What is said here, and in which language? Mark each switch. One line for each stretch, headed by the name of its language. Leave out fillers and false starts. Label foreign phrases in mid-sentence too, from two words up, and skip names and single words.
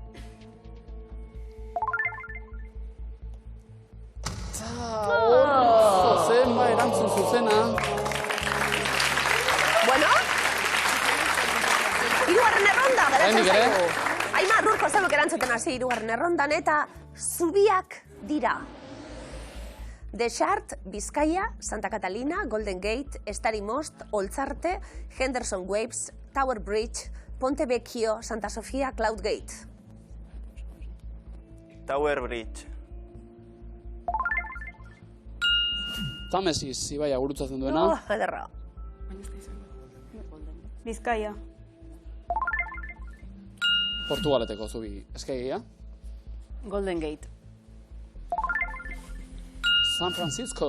Basque: Zenba erantzun zuzena. Bueno. Hirugarren erronda, geratzen zaigu. Aimar, Urko zeuek erantzuten hasi hirugarren errondan eta zubiak dira. Deschart, Bizkaia, Santa Catalina, Golden Gate, Estari Most, Oltzarte, Henderson Waves, Tower Bridge, Ponte Vecchio, Santa Sofia, Cloud Gate. Tower Bridge. Tamesis, ibaia gurutzatzen duena. Ederra. Bizkaia. Portugaleteko zubi eskaigia. Golden Gate. San Francisco.